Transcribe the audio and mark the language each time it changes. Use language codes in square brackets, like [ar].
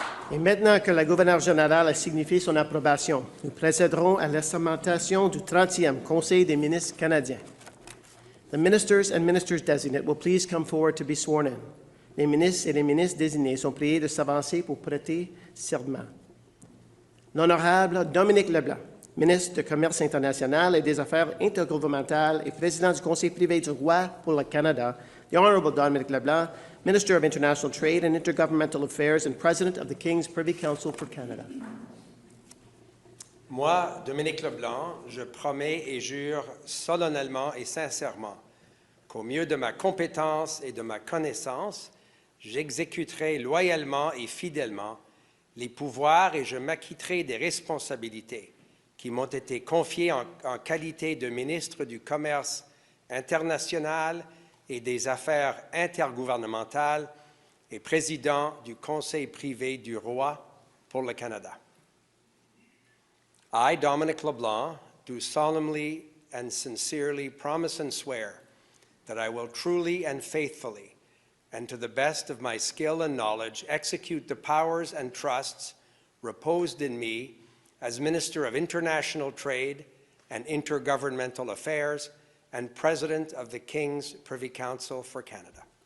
[fr] Et maintenant que la gouverneure générale a signifié son approbation, nous procéderons à l'assermentation du 30e Conseil des ministres canadiens. [en] The ministers and ministers designate will please come forward to be sworn in. [fr] Les ministres et les ministres désignés sont priés de s'avancer pour prêter serment. L'honorable Dominique Leblanc, ministre du Commerce international et des Affaires intergouvernementales et président du Conseil privé du roi pour le Canada, [en] the Honourable Dominique Leblanc, Minister of International Trade and Intergovernmental Affairs and President of the King's Privy Council for Canada. [fr] Moi, Dominique Leblanc, je promets et jure solennellement et sincèrement qu'au mieux de ma compétence et de ma connaissance, j'exécuterai loyalement et fidèlement les pouvoirs et je m'acquitterai des responsabilités qui m'ont été confiées en qualité de ministre du Commerce international et des Affaires intergouvernementales et président du Conseil privé du roi pour le Canada. [en] I, Dominic LeBlanc, do solemnly and sincerely promise and swear that I will truly and faithfully, and to the best of my skill and knowledge, execute the powers and trusts reposed in me as Minister of International Trade and Intergovernmental Affairs and President of the King's Privy Council for Canada.